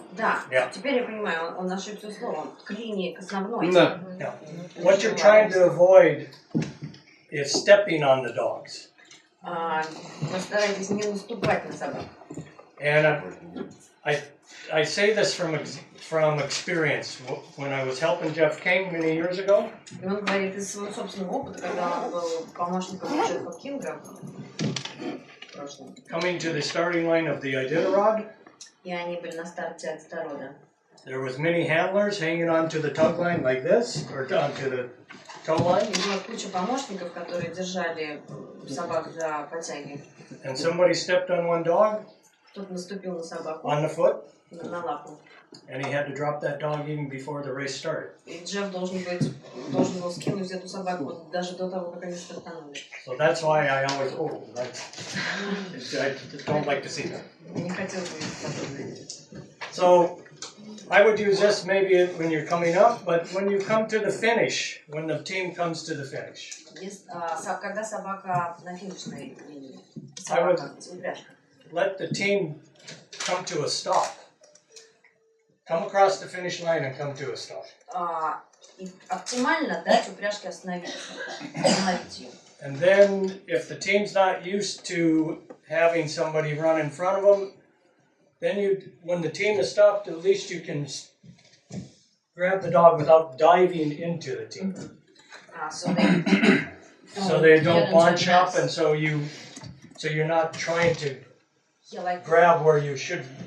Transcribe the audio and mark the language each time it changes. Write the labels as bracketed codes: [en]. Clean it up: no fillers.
[ru] Да, теперь я понимаю, он ошибся словом. К линии, к основной. Да. [en] What you're trying to avoid is stepping on the dogs. [ru] Вы стараетесь не наступать на собак. [en] And I say this from experience. When I was helping Jeff King many years ago. [ru] И он говорит из своего собственного опыта, когда он был помощником Джеффа Кинга в прошлом. [en] Coming to the starting line of the Iditarod. [ru] И они были на старте Iditarod. [en] There was many handlers hanging onto the tug line like this, or onto the tow line. [ru] И была куча помощников, которые держали собак за потяги. [en] And somebody stepped on one dog. [ru] Кто-то наступил на собаку. [en] On the foot. [ru] На лапу. [en] And he had to drop that dog even before the race started. [ru] И Джефф должен был скинуть эту собаку даже до того, как они стартанули. [en] So that's why I always I don't like to see that. [ru] Не хотел бы видеть. [en] So I would use this maybe when you're coming up, but when you come to the finish, when the team comes to the finish. [ru] Когда собака на финишной линии. [en] I would let the team come to a stop. Come across the finish line and come to a stop. [ru] Оптимально дать упряжке остановиться. Остановить ее. [en] And then, if the team's not used to having somebody run in front of them, then when the team is stopped, at least you can grab the dog without diving into the team. So they don't bunch up, and so you're not trying to grab where you should.